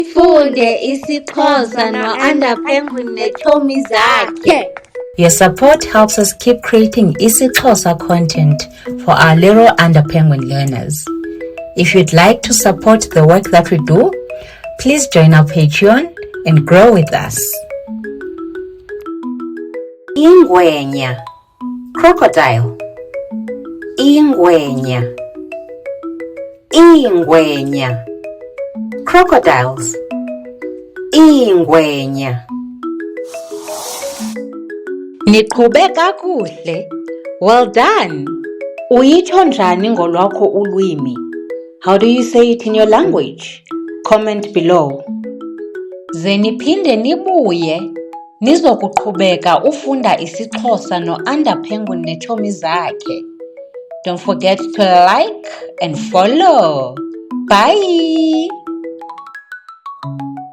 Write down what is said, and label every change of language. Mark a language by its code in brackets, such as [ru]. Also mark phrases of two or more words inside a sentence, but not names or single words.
[xh] Funde isiXhosa no-Underpenguin neetshomi zakhe. [en] Your support helps us keep creating isiXhosa content for our little Underpenguin learners. If you'd like to support the work that we do, please join our Patreon and grow with us. [xh] Ingwenya, crocodile. Ingwenya, ingwenya, crocodiles. Ingwenya. Niqhube kakuhle. [en] Well done. [xh] Uyitsho njani ngolwakho ulwimi? [en] How do you say it in your language? Comment below. [xh] Ze niphinde nibuye nizokuqhubeka ufunda isiXhosa no-Underpenguin neetshomi zakhe. [en] Don't forget to like and follow. Bye.